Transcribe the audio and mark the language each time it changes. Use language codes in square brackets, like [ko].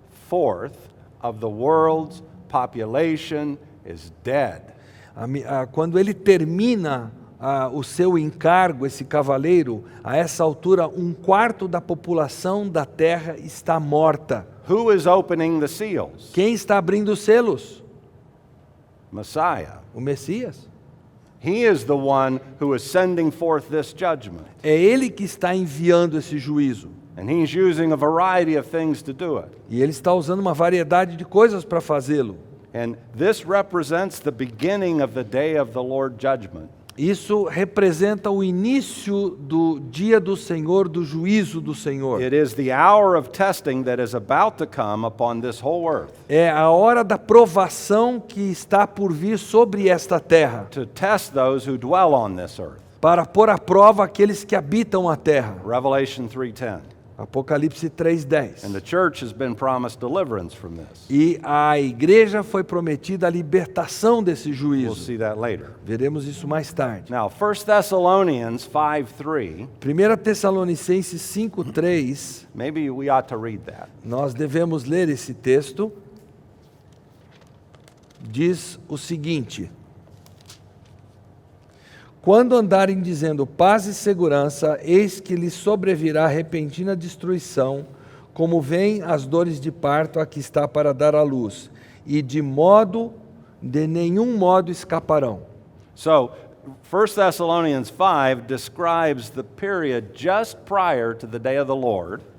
[en] 1/4 of the world's population is dead. [pt] quando ele termina o seu encargo, esse cavaleiro, a essa altura, 1/4 da população da terra está morta. [en] Who is opening the seals? [pt] Quem está abrindo os selos? [en] Messiah. [pt] O Messias. [en] He is the one who is sending forth this judgment. [pt] É ele que está enviando esse juízo. [en] And he's using a variety of things to do it. [pt] E ele está usando uma variedade de coisas para fazê-lo. [en] And this represents the beginning of the day of the Lord judgment. [pt] Isso representa o início do dia do Senhor, do juízo do Senhor. [en] It is the hour of testing that is about to come upon this whole earth, [pt] É a hora da provação que está por vir sobre esta terra, [en] to test those who dwell on this earth. [pt] para pôr à prova aqueles que habitam a terra. [en] Revelation 3:10. [pt] Apocalipse 3:10. [en] And the church has been promised deliverance from this. [pt] E a igreja foi prometida a libertação desse [en] We'll [pt] juízo. [en] see that later. [pt] Veremos isso mais tarde. [en] Now, 1 Thessalonians 5:3, [pt] 1 Tessalonicenses 5:3, [en] maybe we ought to read that. [pt] nós devemos ler esse texto. Diz o seguinte: quando andarem dizendo paz e segurança, eis que lhes sobrevirá repentina destruição, como vêm as dores de parto a que está para dar à luz, e de nenhum modo escaparão. [en] So, 1 Thessalonians 5 describes the period just prior to the day of the Lord